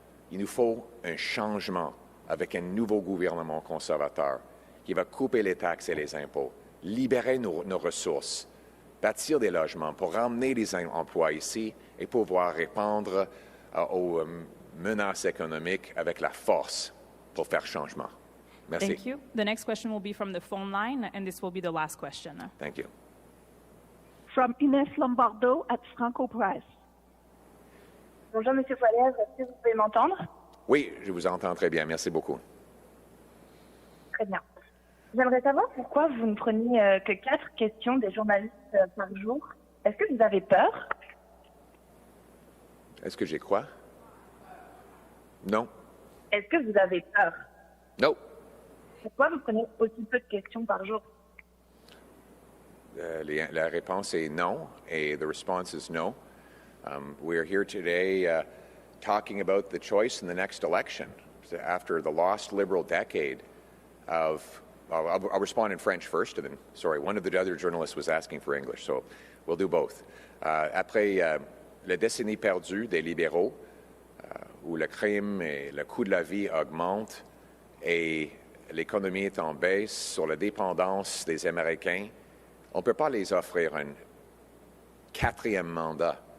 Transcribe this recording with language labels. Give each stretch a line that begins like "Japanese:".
French: Il nous faut un changement avec un nouveau gouvernement conservateur qui va couper les taxes et les impôts, libérer nos ressources, bâtir des logements pour ramener des emplois ici et pouvoir répondre aux menaces économiques avec la force pour faire changement. Merci.
English: Thank you. The next question will be from the phone line, and this will be the last question. Thank you. From Ines Lombardo at Franco Press.
French: Bonjour, Monsieur Poilier, est-ce que vous pouvez m'entendre? Oui, je vous entends très bien. Merci beaucoup. Très bien. J'aimerais savoir pourquoi vous ne preniez que 4 questions des journalistes par jour. Est-ce que vous avez peur? Est-ce que j'ai quoi? Non. Est-ce que vous avez peur? Non. Pourquoi vous prenez aussi peu de questions par jour? La réponse est non, et
English: the response is no. We are here today talking about the choice in the next election. after the lost Liberal decade of, I'll respond in French first, and then, sorry, one of the other journalists was asking for English, so we'll do both.
French: Après la décennie perdue des libéraux, où le crime et le coût de la vie augmentent et l'économie est en baisse sur la dépendance des Américains, on ne peut pas les offrir un quatrième mandat.